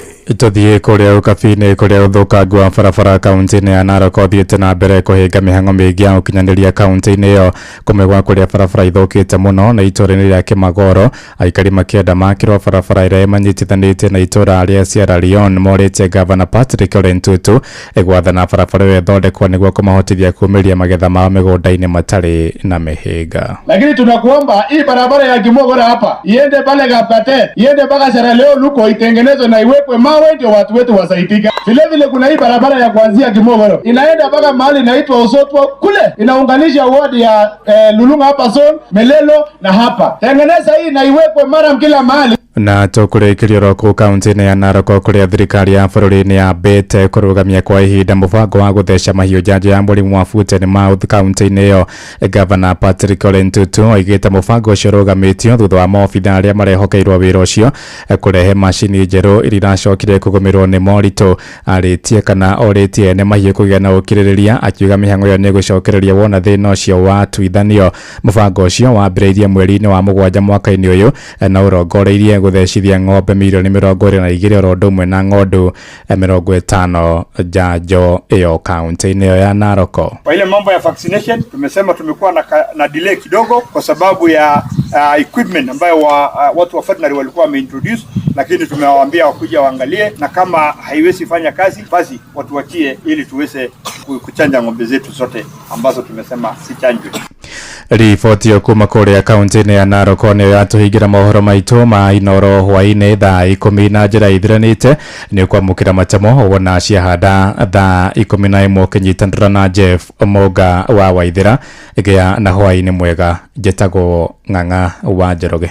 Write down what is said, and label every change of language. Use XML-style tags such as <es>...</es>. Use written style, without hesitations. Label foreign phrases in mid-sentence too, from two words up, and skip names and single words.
<ki>Tuthiĩ kũrĩa ũkabi-inĩ kũrĩa ũthũkangu wa barabara kaunti-inĩ ya Narok ũthiĩte na mbere kũhĩnga mĩhang'o mĩingĩ ya ũkinyanĩria kaunti-inĩ ĩyo, kũmwe gwa kũrĩa barabara ithũkĩte mũno na itũũra-inĩ rĩa Kĩmagoro, aikari makĩenda makĩrwo barabara ĩrĩa ĩmanyitithanĩtie na itũũra rĩa Sierra Leone morĩtie Gavana Patrick Ole Ntutu gwathana barabara ĩyo ĩthondekwo nĩguo kũmahotithia kuumĩria magetha mao mĩgũnda-inĩ matarĩ na mĩhĩnga.</ki> <sw>Lakini tunakuomba hii barabara ya Kimogoro hapa iende pale Kapate, iende mpaka Sierra Leone huko itengenezwe na iwekwe mawe ndio watu wetu wasaidike. Vile vile kuna hii barabara ya kuanzia Kimogoro inaenda mpaka mahali inaitwa Osotwo kule, inaunganisha wadi ya Lulunga hapa zone, Melelo na hapa. Tengeneza hii na iwekwe mara kila mahali.</sw> <ki>Na tũkũrĩkĩrio roku kaunti-inĩ ya Narok kũrĩa thirikari ya bũrũri-inĩ yambĩte kũrũgamia kwa ihinda mũbango wa gũtheca mahiũ njanjo ya mũrimũ wa</ki> <en>foot and mouth</en> <ki>kaunti-inĩ ĩyo. Gavana Patrick Ole Ntutu oigĩte mũbango ũcio ũrũgamĩtio thutha wa maobitha arĩa marehokeirwo wĩra ũcio kũrehe macini njerũ iria iracokire kũgũmĩrwo nĩ moritũ. Arĩtie kana orĩtie nĩ mahiũ kũgĩa na ũkirĩrĩria, akiuga mĩhang'o ĩyo nĩ ĩgũcokereria wona thĩna ũcio wa tuithanio. Mũbango ũcio wambĩrĩirie mweri-inĩ wa mũgwanja mwaka-inĩ ũyũ na ũrongoreirie gũthecithia ng'ombe milioni 22 oro ũndũ ũmwe na ng'ondu 50 njanjo ĩyo kaunti-inĩ ĩyo ya Narok.</ki> <sw>Kwa ile mambo ya vaccination tumesema tumekuwa na delay kidogo kwa sababu ya equipment ambayo watu wa veterinary walikuwa wameintroduce, lakini tumewaambia wakuja waangalie, na kama haiwezi fanya kazi basi watuachie ili tuweze kuchanja ng'ombe zetu zote ambazo tumesema si chanjo.</sw> <ki>Riboti yo kuma kũrĩa kaunti-inĩ ya Narok nĩyo yatũhingĩra mohoro maitũ ma Inooro hwainĩ thaa 10 na njĩra ithiranĩte. Nĩ kwamũkĩra matemo wona ciahanda thaa 11 ũkĩnyitanĩra na Jeff Omoga wa Waithĩra. Gĩa na hwainĩ mwega, njĩtagwo Ng'ang'a wa Njoroge.</ki>